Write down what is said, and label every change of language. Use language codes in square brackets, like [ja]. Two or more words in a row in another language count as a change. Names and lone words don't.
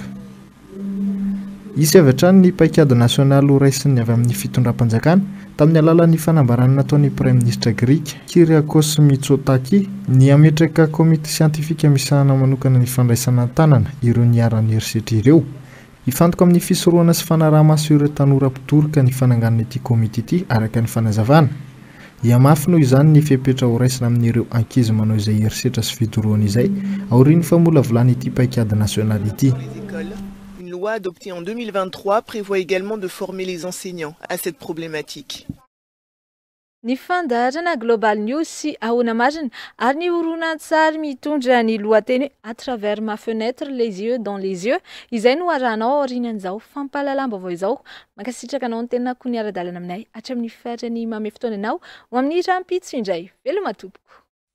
[mg] Isy avy hatrany ny paikady nasionaly ho raisiny avy amin'ny fitondram-panjakana tamin'ny alalan'ny fanambarana nataon'ny [fr] Prime Ministre [mg] Grika Kyriakos Mitsotakis ny ametraka komite siantifika misahana manokana ny fandraisana tanana ireo niaran'ny erisetra ireo. Ifantoka amin'ny fisoroana sy fanaraha-maso ireo tanora mpitoroka ny fananganana ity komite ity araka ny fanazavana. Iamafy noho izany ny fepetra ho raisina amin'ireo ankizy manao izay erisetra sy fitoroana izay aorian'ny famola volana ity paikady nasionaly ity. [fr] Une loi adoptée en 2023 prévoit également de former les enseignants à cette problématique. [mg] Ny fandaharana Global News sy ahoana marina ary ny horonan-tsary mitondra ny lohateny hoe à travers ma fenêtre les yeux dans les yeux izay no arahanao aorinan'izao fampahalalam-baovao izao mankasitraka anao ny tena koa ny ara-dalana aminay hatramin'ny fatrany mame fotoana anao ho amin'ny rampitso indray veloma tompoko.